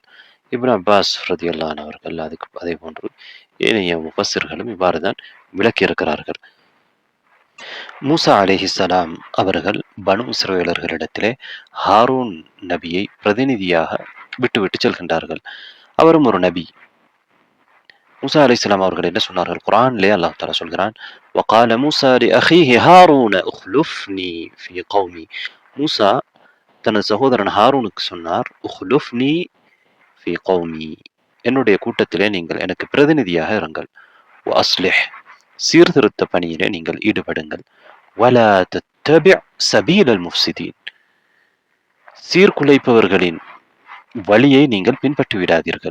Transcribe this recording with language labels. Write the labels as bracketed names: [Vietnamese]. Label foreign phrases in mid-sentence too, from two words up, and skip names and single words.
[Tamil] இப்னு அப்பாஸ் [Arabic] رضي الله عنه [Tamil] அவர்கள் அதே போன்று ஏனைய முஃபஸ்ஸிர்களும் இவ்வாறு தான் விளக்கியிருக்கிறார்கள். மூசா அலைஹிஸ்ஸலாம் அவர்கள் பனு இஸ்ரவேலர்களிடத்திலே ஹாரூன் நபியை பிரதிநிதியாக விட்டு செல்கின்றார்கள். அவரும் ஒரு நபி. மூசா அலைஹிஸ்ஸலாம் அவர்கள் என்ன சொன்னார்கள்? குர்ஆனிலே [Arabic] الله تعالى [Tamil] சொல்கிறான், [Arabic] وقال موسى لأخيه هارون اخلفني في قومي. [Tamil] மூசா தனது சகோதரன் ஹாரூனுக்கு சொன்னார், [Arabic] اخلفني في قومي, [Tamil] என்னுடைய கூட்டத்திலே நீங்கள் எனக்கு பிரதிநிதியாக இருங்கள். வஅஸ்லிஹ், சீர்திருத்த பணியிலே நீங்கள் ஈடுபடுங்கள். [Arabic] ولا تتبع سبيل المفسدين, [Tamil] சீர்குலைப்பவர்களின் வழியை நீங்கள் பின்பற்றி விடாதீர்கள்.